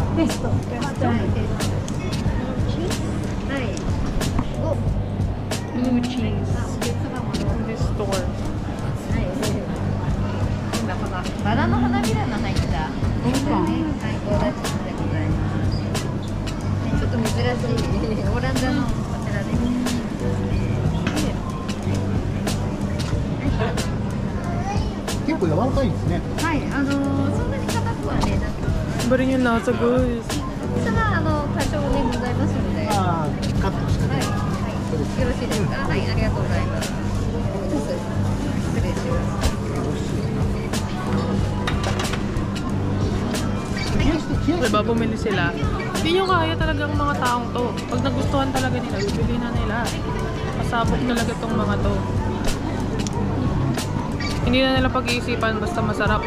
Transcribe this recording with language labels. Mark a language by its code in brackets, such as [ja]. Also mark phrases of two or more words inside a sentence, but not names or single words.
[en] Blue cheese. In this store. [ja] バラの花びらが入った最高だしでございます。ちょっと珍しいオランダのこちらです。結構柔らかいですね。はい、そんなに硬くはねなく、 [tl] Iba rin yung lasa, guys. [ja] それは多少でございますので、はい、ああ、カットして。はい、よろしいですか。はい、ありがとうございます。失礼します。 [tl] Diba, bumili sila. Hindi nyo kaya talaga ang mga taong to. Pag nagustuhan talaga nila, bibili na nila. Pasabog talaga tong mga to. Hindi na nila pag-iisipan, basta masarap.